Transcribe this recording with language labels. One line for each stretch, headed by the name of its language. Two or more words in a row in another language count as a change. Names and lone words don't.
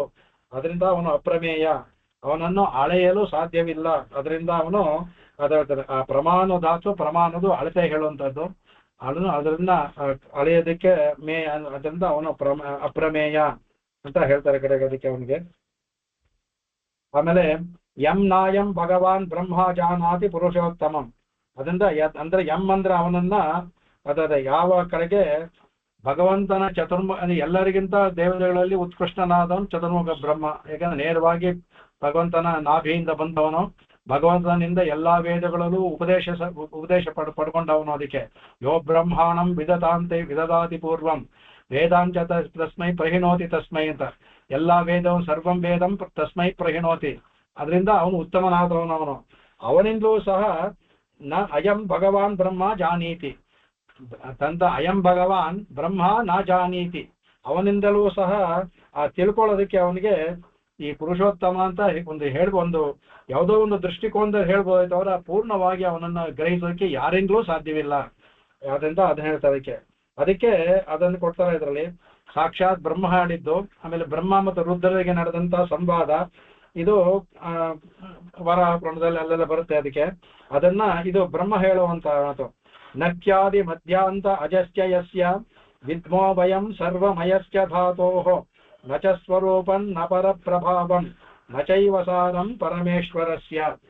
Kannada: ಅದರಿಂದ ಅವನು ಅಪ್ರಮೇಯ, ಅವನನ್ನು ಅಳೆಯಲು ಸಾಧ್ಯವಿಲ್ಲ. ಅದರಿಂದ ಅವನು ಹೇಳ್ತಾರೆ ಆ ಪ್ರಮಾಣಧಾತು, ಪ್ರಮಾಣದು ಅಳತೆ ಹೇಳುವಂಥದ್ದು. ಅದರಿಂದ ಅಳೆಯೋದಕ್ಕೆ ಅದರಿಂದ ಅವನು ಅಪ್ರಮೇಯ ಅಂತ ಹೇಳ್ತಾರೆ ಕಡೆಗೆ ಅದಕ್ಕೆ ಅವನಿಗೆ.
Sanskrit: ಆಮೇಲೆ ಯಂ ನಾಯಂ ಭಗವಾನ್ ಬ್ರಹ್ಮ ಜಾನಾತಿ ಪುರುಷೋತ್ತಮಂ.
Kannada: ಅದರಿಂದ ಅಂದ್ರೆ ಯಂ ಅಂದ್ರೆ ಅವನನ್ನ ಯಾವ ಕಡೆಗೆ ಭಗವಂತನ ಎಲ್ಲರಿಗಿಂತ ದೇವತೆಗಳಲ್ಲಿ ಉತ್ಕೃಷ್ಟನಾದವನು ಚತುರ್ಮುಖ ಬ್ರಹ್ಮ. ಯಾಕಂದ್ರೆ ನೇರವಾಗಿ ಭಗವಂತನ ನಾಭಿಯಿಂದ ಬಂದವನು, ಭಗವಂತನಿಂದ ಎಲ್ಲಾ ವೇದಗಳಲ್ಲೂ ಉಪದೇಶ ಪಡ್ಕೊಂಡವನು.
Sanskrit: ಅದಕ್ಕೆ ಯೋ ಬ್ರಹ್ಮಾಣಂ ವಿದದಾತಿ ಪೂರ್ವಂ ವೇದಾಂಚ ತಸ್ಮೈ ಪ್ರಹಿಣೋತಿ ತಸ್ಮೈ ಅಂತ.
Kannada: ಎಲ್ಲಾ ವೇದವು
Sanskrit: ಸರ್ವಂ ವೇದಂ ತಸ್ಮೈ ಪ್ರಹಿಣೋತಿ.
Kannada: ಅದರಿಂದ ಅವನು ಉತ್ತಮನಾದವನು. ಅವನಿಂದಲೂ ಸಹ
Sanskrit: ನ ಅಯಂ ಭಗವಾನ್ ಬ್ರಹ್ಮ ಜಾನೀತಿ ತಂತ ಅಯಂ ಭಗವಾನ್ ಬ್ರಹ್ಮ ನ ಜಾನೀತಿ.
Kannada: ಅವನಿಂದಲೂ ಸಹ ತಿಳ್ಕೊಳ್ಳೋದಕ್ಕೆ ಅವನಿಗೆ ಈ ಪುರುಷೋತ್ತಮ ಅಂತ ಒಂದು ಯಾವುದೋ ಒಂದು ದೃಷ್ಟಿಕೋನದಲ್ಲಿ ಹೇಳ್ಬೋದಾಯ್ತು. ಅವರ ಪೂರ್ಣವಾಗಿ ಅವನನ್ನ ಗ್ರಹಿಸೋದಕ್ಕೆ ಯಾರಿಂದಲೂ ಸಾಧ್ಯವಿಲ್ಲ. ಅದರಿಂದ ಅದನ್ನ ಹೇಳ್ತಾರೆ. ಅದಕ್ಕೆ ಅದನ್ನು ಕೊಡ್ತಾರೆ. ಇದರಲ್ಲಿ ಸಾಕ್ಷಾತ್ ಬ್ರಹ್ಮ ಹೇಳಿದ್ದು, ಆಮೇಲೆ ಬ್ರಹ್ಮ ಮತ್ತು ರುದ್ರರಿಗೆ ನಡೆದಂತ ಸಂವಾದ, ಇದು ವರಾಹ ಪುರಾಣದಲ್ಲಿ ಅಲ್ಲೆಲ್ಲ ಬರುತ್ತೆ. ಅದಕ್ಕೆ ಅದನ್ನ ಇದು ಬ್ರಹ್ಮ ಹೇಳುವಂತ ಮಾತು.
Sanskrit: ನಕ್ಯಾದಿ ಮಧ್ಯಾಂತ ಅಜಸ್ಯ ಯಸ್ಯ ವಿದ್ಮೋ ವಯಂ ಸರ್ವಮಯಸ್ಯ ಧಾತೋಃ ನ ಚ ಸ್ವರೂಪಂ ನ ಪರಪ್ರಭಾವಂ ನ ಚೈವ ಸಾರಂ ಪರಮೇಶ್ವರಸ್ಯ.